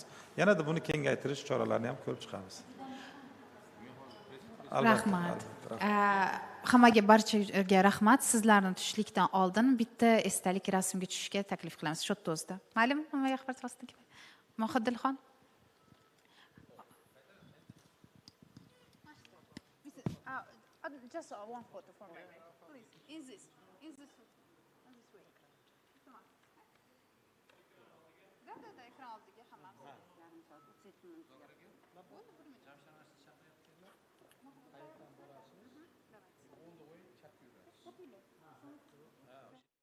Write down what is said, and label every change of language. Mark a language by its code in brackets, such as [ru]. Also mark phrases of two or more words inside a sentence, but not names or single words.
[uz] Yanada buni kengaytirish choralarini ham ko'rib chiqamiz. Rahmat. Hammaga, barchaga rahmat. Sizlarni tushlikdan oldin bitta esdalik rasmga tushishga taklif qilamiz. Shu o'zda. Ma'lum, hammaga xabar tasdik. Mohidilxon. [en] Just one photo for me, please. In this way. [uz] Da, ekran oldiga hammamiz.